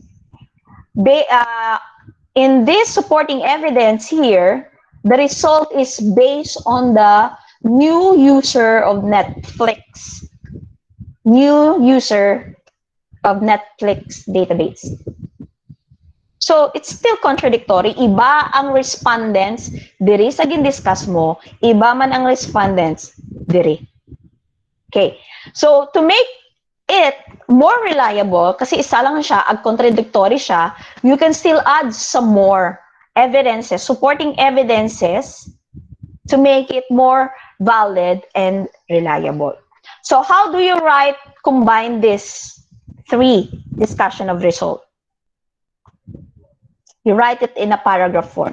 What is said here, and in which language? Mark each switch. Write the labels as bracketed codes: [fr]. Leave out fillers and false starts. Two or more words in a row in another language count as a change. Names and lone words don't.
[en] In this supporting evidence here, the result is based on the new user of Netflix. New user of Netflix database. So, it's still contradictory. [hil] Iba ang respondents, diri sa gindiscuss mo, iba man ang respondents, diri. [en] Okay. So, to make it more reliable, [hil] kasi isa lang siya, ag contradictory siya, [en] you can still add some more evidences, supporting evidences to make it more valid and reliable. So how do you combine this three discussion of result? You write it in a paragraph form.